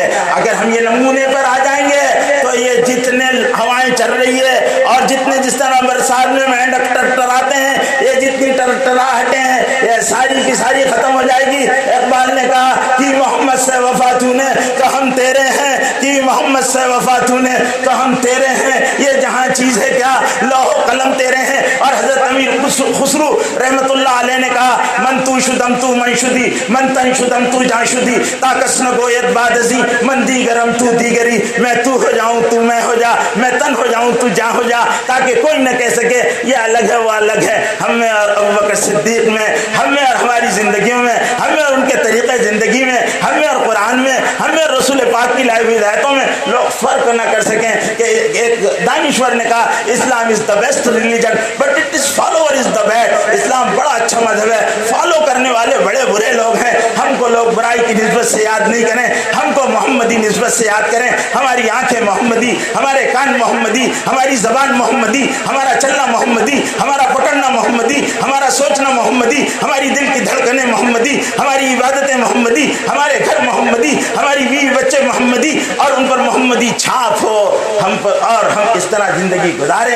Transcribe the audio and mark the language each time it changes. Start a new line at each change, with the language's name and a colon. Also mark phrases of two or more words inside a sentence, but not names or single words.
Urdu: اگر ہم یہ نمونے پر آ جائیں گے تو یہ جتنے ہوائیں چل رہی ہے اور جتنے جس طرح برسات میں مینڈک ٹرٹراتے ہیں, یہ جتنی ٹرٹراہٹیں ہیں, یہ ساری کی ساری ختم ہو جائے گی. اقبال نے کہا کہ محمد سے وفا تو نے تو ہم تیرے ہیں, کہ محمد سے وفا تو نے تو ہم تیرے ہیں. یہ جہاں چیز ہے کیا لوح قلم تیرے ہیں. اور حضرت امیر خسرو رحمت اللہ علیہ نے کہا
Persian: من تو شدم تو من شدی, من تن شدم تو جان شدی, تاکس نہ گویت باد ازی, من دیگرم تو دیگری.
Urdu: میں تو ہو جاؤں تو میں ہو جا, میں تن ہو جاؤں تو جاں ہو جا, تاکہ کوئی نہ کہہ سکے یہ الگ ہے وہ الگ ہے. ہم میں اور ابو بکر صدیق میں, ہم میں اور ہماری زندگیوں میں, ہم میں اور ان کے طریقے زندگی میں, ہم میں اور قرآن میں, ہم میں اور رسول پاک کی لائی ہوئی ہدایتوں میں لوگ فرق نہ کر سکیں. کہ ایک دانشور نے کہا
English: Islam is the best religion but it is follower is the bad.
Urdu: اسلام بڑا اچھا مذہب ہے, فالو کرنے والے بڑے برے لوگ ہیں. ہم کو لوگ برائی کی نسبت سے یاد نہیں کریں, ہم کو محمدی نسبت سے یاد کریں. ہماری آنکھیں محمدی, ہمارے کان محمدی, ہماری زبان محمدی, ہمارا چلنا محمدی, ہمارا پکڑنا محمدی, ہمارا سوچنا محمدی, ہماری دل کی دھڑکنیں محمدی, ہماری عبادتیں محمدی, ہمارے گھر محمدی, ہماری بیوی بچے محمدی, اور ان پر محمدی چھاپ ہو ہم پر, اور ہم اس طرح زندگی گزاریں.